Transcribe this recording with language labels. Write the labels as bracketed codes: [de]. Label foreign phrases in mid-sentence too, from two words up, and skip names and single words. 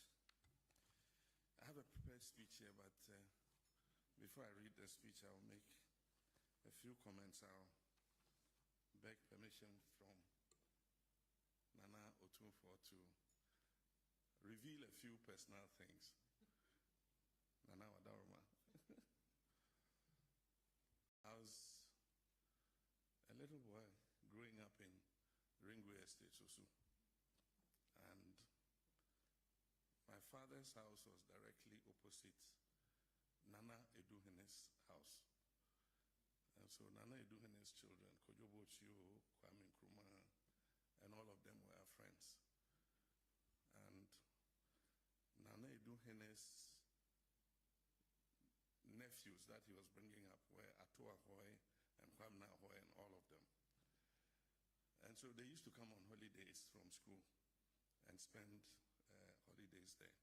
[en] I have a prepared speech here, but before I read the speech, I'll make a few comments. I'll beg permission from Nana Otunfo to reveal a few personal things. Nana Wadaruma. Ringway Estate also. And my father's house was directly opposite Nana Eduhene's house. And so Nana Eduhene's children, Kojobo Chio, Kwame Nkrumah, and all of them were our friends. And Nana Eduhene's nephews that he was bringing up were Ato Ahoy and Kwame Ahoy and all of them. And so they used to come on holidays from school and spend holidays there.